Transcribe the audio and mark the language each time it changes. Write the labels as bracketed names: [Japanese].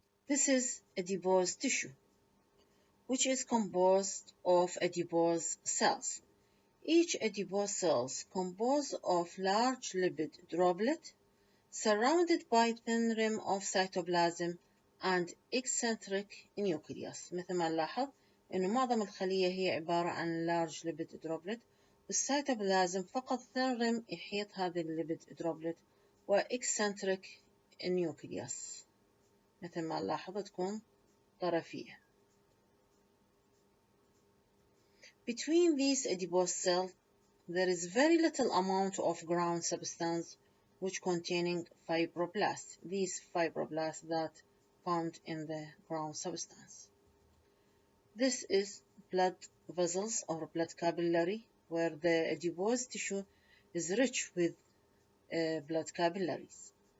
[English] This is adipose tissue, which is composed of adipose cells. Each adipose cell is composed of large lipid droplet surrounded by thin rim of cytoplasm and eccentric nucleus. [Arabic] مثل ما نلاحظ إنه معظم الخلية هي عبارة عن [English] large lipid droplet، [Arabic] والسيتوبلازم فقط [English] thin rim [Arabic] يحيط هذه الليبيد droplet و [English] eccentric nucleus [Arabic] مثل ما نلاحظ تكون طرفية. [English] Between these adipose cells, there is very little amount of ground substance which containing fibroblasts. These fibroblasts that found in the ground substance. This is blood vessels or blood capillary, where the adipose tissue is rich with blood capillaries.